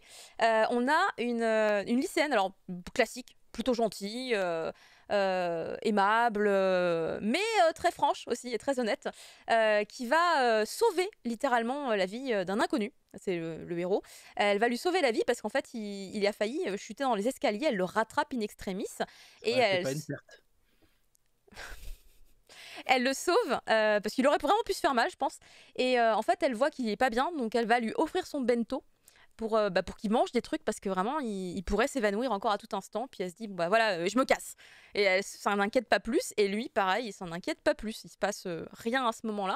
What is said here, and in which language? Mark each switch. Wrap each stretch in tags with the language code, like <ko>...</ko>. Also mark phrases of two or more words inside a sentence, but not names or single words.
<fr>On a une lycéenne, alors classique, plutôt gentille. Aimable, mais très franche aussi et très honnête, qui va sauver littéralement la vie d'un inconnu. C'est le héros. Elle va lui sauver la vie parce qu'en fait il a failli chuter dans les escaliers. Elle le rattrape</fr> <la>in extremis</la> <fr>et c'est pas une perte. Elle le sauve parce qu'il aurait vraiment pu se faire mal, je pense. Et en fait elle voit qu'il est pas bien, donc elle va lui offrir son bento pour qu'il mange des trucs, parce que vraiment il pourrait s'évanouir encore à tout instant. Puis elle se dit bon bah voilà, je me casse, et elle s'en inquiète pas plus, et lui pareil, il s'en inquiète pas plus, il se passe rien à ce moment-là.</fr>